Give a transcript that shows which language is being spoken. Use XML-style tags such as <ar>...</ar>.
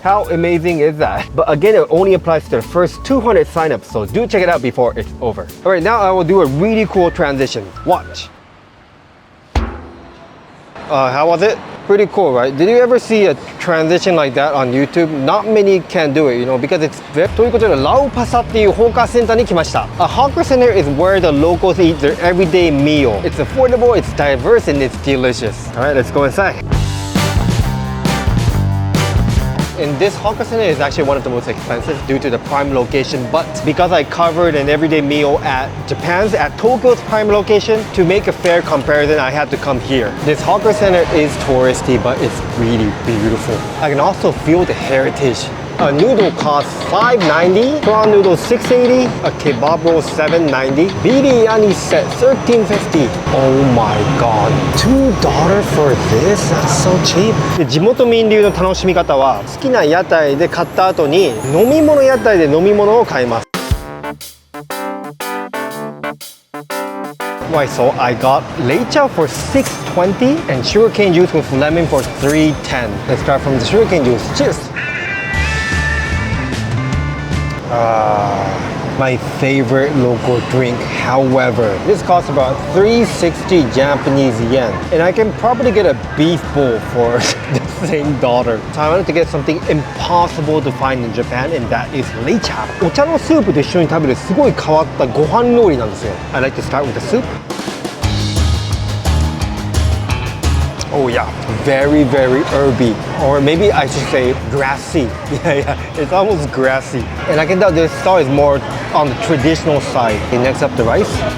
<en>How amazing is that? But again, it only applies to the first 200 signups, so do check it out before it's over. All right, now I will do a really cool transition. Watch. How was it? Pretty cool, right? Did you ever see a transition like that on YouTube? Not many can do it, you know, because it's very...</en> <ja>ということで、ラオパサっていうホーカーセンターに来ました。</ja> <en>A hawker center is where the locals eat their everyday meal. It's affordable, it's diverse, and it's delicious. All right, let's go inside. And this hawker center is actually one of the most expensive due to the prime location, but because I covered an everyday meal at Tokyo's prime location, to make a fair comparison, I had to come here. This hawker center is touristy, but it's really beautiful. I can also feel the heritage A noodle costs $5.90, prawn noodle $6.80, a kebab roll $7.90, biryani set $13.50. Oh my god, $2 for this? That's so cheap.</en> <ja>で地元民流の楽しみ方は好きな屋台で買った後に飲み物屋台で飲み物を買います。</ja> <en>Right, so I got lecha for $6.20 and sugarcane juice with lemon for $3.10. Let's start from the sugarcane juice. Cheers! My favorite local drink. However, this costs about 360 Japanese yen. And I can probably get a beef bowl for the same dollar. So I wanted to get something impossible to find in Japan, and that is lecha.</en> <ja>お茶のスープと一緒に食べるすごい変わったご飯料理なんですよ。</ja> <en>I like to start with the soup. Oh yeah, very, very herby. Or maybe I should say grassy. Yeah, it's almost grassy. And I can tell this style is more on the traditional side. Okay, next up the rice.</en>